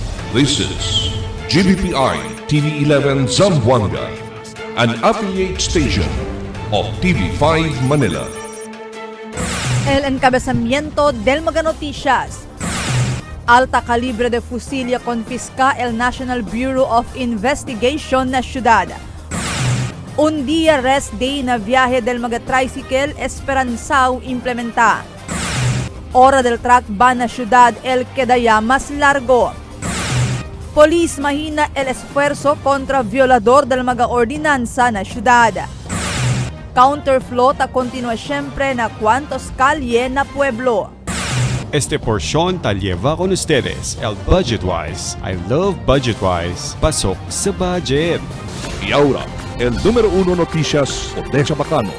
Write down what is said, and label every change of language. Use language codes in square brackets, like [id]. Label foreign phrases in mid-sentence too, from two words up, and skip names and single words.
[en] This is GBPI TV11 Zamboanga, an affiliate station of TV5 Manila. [cbk] El encabezamiento del Mga Noticias. Alta calibre de fusilya confisca el National Bureau of Investigation na syudad. Un día [en] rest day [cbk] na viaje del mga tricycle Esperanzao implementa. Hora del [en] truck ban [cbk] na syudad el quedaya mas largo. Polis mahina el esfuerzo contra violador del mga ordinansa na syudad. Counterflow ta continua siempre na cuantos kalye na pueblo. Este porción ta lleva con ustedes el Budgetwise. [en] I love Budgetwise. [tl] Pasok sa budget. [cbk] Y ahora, el número 1 noticias de Chabacano.